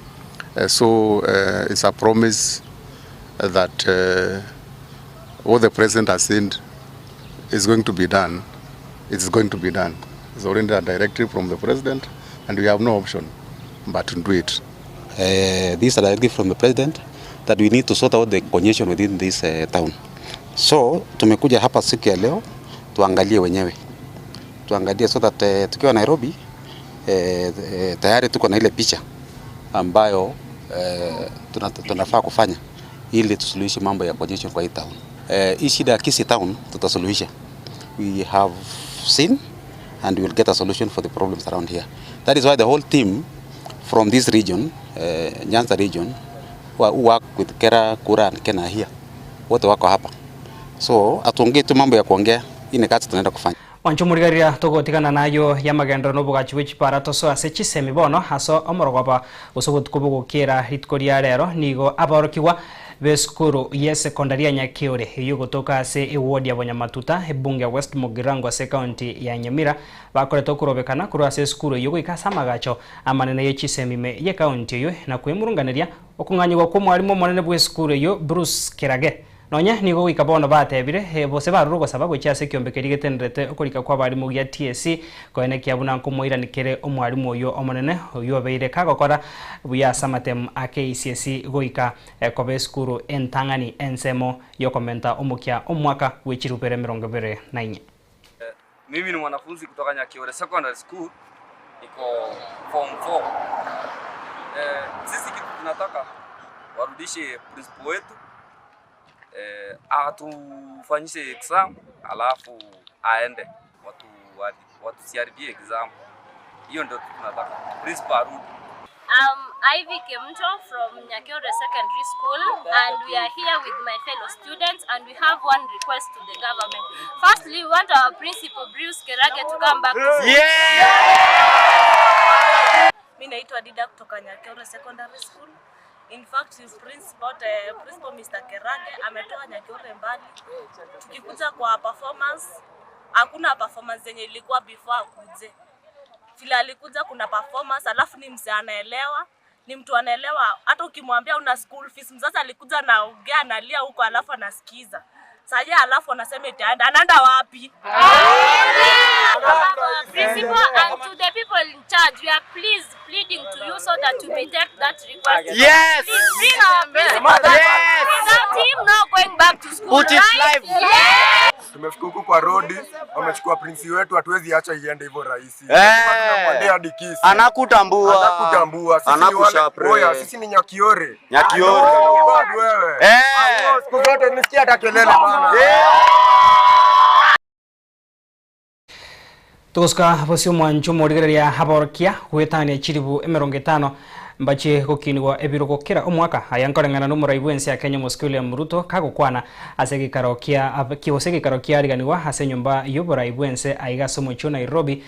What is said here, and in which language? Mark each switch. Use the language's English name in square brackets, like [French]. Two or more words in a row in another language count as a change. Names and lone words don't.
[English] So it's a promise that what the president has said is going to be done. It's going to be done. It's already a directive from the president, and we have no option but to do it. This is a directive from the president that we need to sort out the congestion within this town. [Swahili] So tumekuja hapa siku ya leo tuangalie wenyewe. Tuangalie [English] so that [Swahili] tukiwa Nairobi tayari tuko na ile picha ambayo tunafaa kufanya ili tusuluhishe mambo ya congestion kwa hii town. Hii shida ya Kisii town tutasuluhisha. [English] We have seen and we will get a solution for the problems around here. That is why the whole team from this region, Nyanza region, who work with Kera, Kura and Kena here, [Swahili] wote wako hapa. So atuongee tu mambo ya kuongea, hii ni kazi tunaenda kufanya. [Gusii] Wancho murigaria togotigana nayo yamagendo nobugachi wechipara toso asechisemi bono haso omorogoba usogotukubugukira hitkoria rero nigo aborokiwa Beskuru ye secondary ya Nyakiore hiyo kutoka ase ward ya Bonyamatuta ebunge West Mugirango ase county ya Nyamira bakoreto kurobekana kuri ase skuru yo ikasama gacho amanene yechisemi me ye county yo na kwemurunganiria okunganyirwa ko mwarimu monene bwe skuru yo Bruce Kirage nonya nigo ikabono batebire bose barurugo saba gwekyase kiombe kerigetenrete okorika kwa bari mu ya TSC koene kyabuna nkomoira nikere omwarimu oyo omonene oyo beire kagokora buya samatem AKCSE goika kobe skuru entangani ensemo yo komenta omukya omwaka wechirupere 2024. [Swahili] Mimi ni mwanafunzi kutoka Nyakiore Secondary School, niko form 4. Sisi kitu tunataka warudishe principal wetu, atufanyishe exam alafu aende watu siaribie exam. Hiyo ndio tunataka, principal arudi. [English] Ivy Kemto from Nyakiore Secondary School, and we are here with my fellow students, and we have one request to the government. Firstly, we want our principal Bruce Kerage to come back to school. [Swahili] Mimi naitwa Dida kutoka Nyakiore Secondary School. [English] In fact, principal Mr. [Swahili] Kerage ametoa Nyakiore mbali. Tukikuja kwa performance, hakuna performance zenye ilikuwa before akuje. Vile alikuja kuna performance, alafu ni mzee anaelewa, ni mtu anaelewa. Hata ukimwambia una school fees, mzazi alikuja na ugea analia huko alafu anasikiza. Sasa alafu anasema itaenda, anaenda wapi? [English] Principal and to the people in charge, we are pleading to you so that we take that request. Yes! Please bring our principal. Yes! Without him not going back to school. Put his life. Yes! [Swahili] Tumefika huko kwa road, wamechukua prince wetu, hatuwezi acha iende hivyo rahisi. Tunamwendea hadi kisi. Anakutambua. Sisi ni Nyakiore. Wewe. Siku zote nisikia hata kelele bana. [Gusii] Tugoska bosio mwancho morigereria haborokia gwetania chiribu 50 mbache gokinigwa ebirogo kera omwaka ayankorengana no muraibu ense ya Kenya Moscow ya Muruto kagukwana asegi karokia kiosegi karokia ariganirwa ase nyumba yoboraibu ense aigaso mocho Nairobi.